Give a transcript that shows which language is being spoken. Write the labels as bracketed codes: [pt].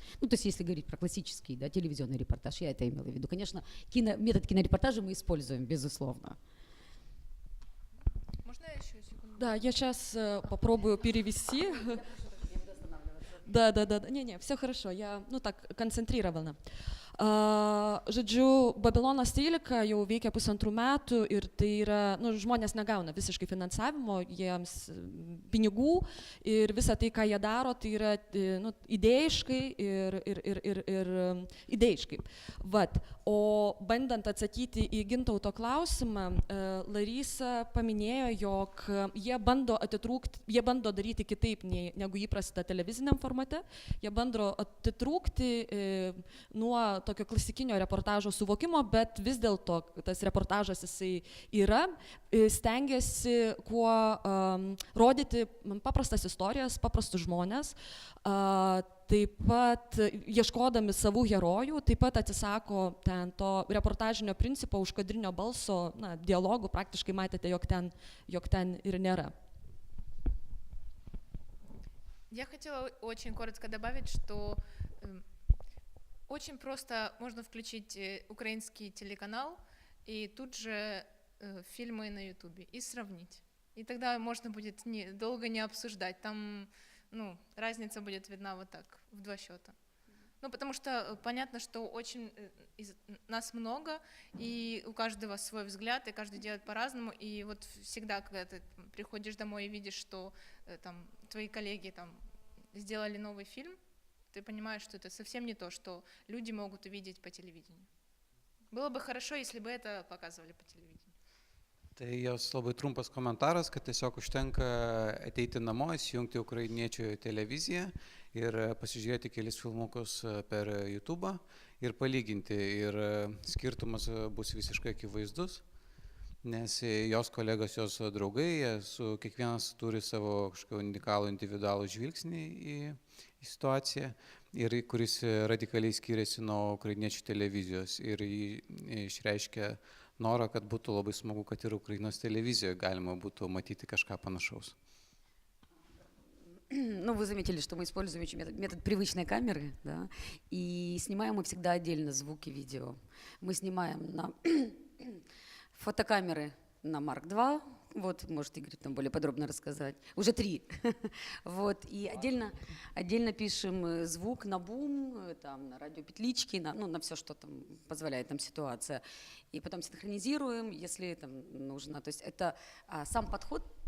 [ru] Ну, то есть, если говорить про классический, да, телевизионный репортаж, я это имела в виду. Конечно, метод кинорепортажа мы используем, безусловно. Можно я еще секунду? Да, я сейчас попробую перевести. Да. Не, все хорошо, я, так, концентрирована. [lt] Žodžiu, Babilonas 13 jau veikia 1,5 metų ir tai yra, žmonės negauna visiškai finansavimo, jiems pinigų ir visa tai, ką jie daro, tai yra idėjiškai ir idėjiškai. Vat. O bandant atsakyti į Gintauto klausimą, Larisa paminėjo, jog jie bando daryti kitaip negu įprasta televiziniam formate, jie bando atitrūkti nuo tokio klasikinio reportažo suvokimo, bet vis dėlto tas reportažas jisai yra, stengiasi kuo rodyti paprastas istorijas, paprastus žmonės, taip pat ieškodami savų herojų, taip pat atsisako ten to reportažinio principo užkadrinio balso, dialogų, praktiškai matėte, jog ten ir nėra. [ru] Я хотела очень коротко добавить, что очень просто можно включить украинский телеканал и тут же фильмы на Ютубе и сравнить. И тогда можно будет долго не обсуждать. Там разница будет видна вот так, в 2 счета. Потому что понятно, что очень нас много, и у каждого свой взгляд, и каждый делает по-разному. И вот всегда, когда ты приходишь домой и видишь, что там твои коллеги там сделали новый фильм, ты понимаешь, что это совсем не то, что люди могут увидеть по телевидению. Было бы хорошо, если бы это показывали по телевидению. [lt] Tai jos labai trumpas komentaras, kad tiesiog užtenka ateiti namo, įsijungti ukrainiečių televiziją ir pasižiūrėti kelis filmukus per YouTube ir palyginti. Ir skirtumas bus visiškai akivaizdus, nes jos kolegos, jos draugai, kiekvienas turi savo kažkokį unikalų individualų žvilgsnį į situaciją, ir kuris radikaliai skiriasi nuo ukrainiečių televizijos ir išreiškia norą, kad būtų labai smagu, kad ir Ukrainos [ru] телевизией [lt] galima būtų matyti kažką панашаus. [ru] Вы заметили, что мы используем метод привычной камеры, да, и снимаем мы всегда отдельно звук и видео. Мы снимаем на фотокамеры на Марк 2, вот, может Игорь там более подробно рассказать, уже 3, вот, и отдельно пишем звук на бум, там, на радиопетлички, на все, что там позволяет нам ситуация, и потом синхронизируем, если там нужно, то есть это сам подход